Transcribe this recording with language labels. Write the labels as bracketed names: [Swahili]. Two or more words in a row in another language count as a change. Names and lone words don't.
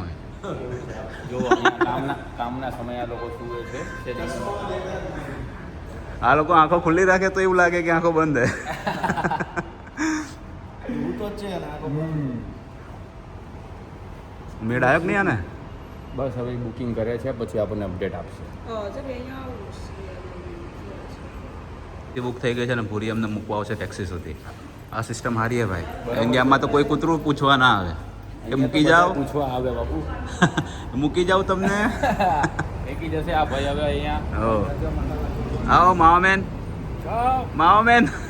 [Gujarati] જો અહીંયા કામના સમય આ લોકો સૂવે છે. આ લોકો આંખો ખુલ્લી રાખે તો એવું લાગે કે આંખો બંધ હે. મેળ આવ્યો કે નહીં આને? બસ હવે બુકિંગ કરે છે, પછી આપણને અપડેટ આપશે. [Chinese] 哦，这边要50元人民币。 [Gujarati] એ બુક થઈ ગઈ છે ને પૂરી અમને મૂકવા આવશે ટેક્સી સુધી. આ સિસ્ટમ સારી હે ભાઈ. ઇન્ડિયામાં તો કોઈ કૂતરું પૂછવા ના આવે કે મૂકી જાઓ. પૂછવા આવે બાપુ. મૂકી જાઓ તમને. એકી જશે આ ભાઈ હવે અહીંયા. હો, આવો મામામેન. મામામેન.